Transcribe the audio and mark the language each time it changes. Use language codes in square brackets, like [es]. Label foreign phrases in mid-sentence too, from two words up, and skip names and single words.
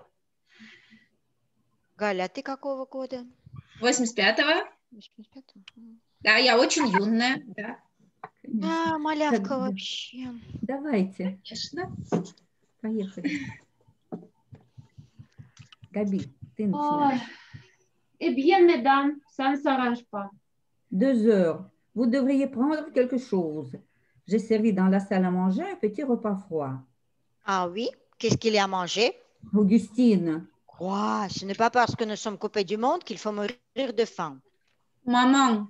[ru] Галя, а ты какого года? 85-го? 85-го? Да, я очень юная, да. Конечно. А, малявка Так, вообще. Давайте, Конечно. поехали. Габи, ты ой. начинаешь. [fr] Eh bien, mesdames, ça ne s'arrange pas. 2 heures. Vous devriez prendre quelque chose. J'ai servi dans la salle à manger un petit repas froid. Ah oui? Qu'est-ce qu'il y a à manger? Augustine, Quoi? Ce n'est pas parce que nous sommes coupés du monde qu'il faut mourir de faim.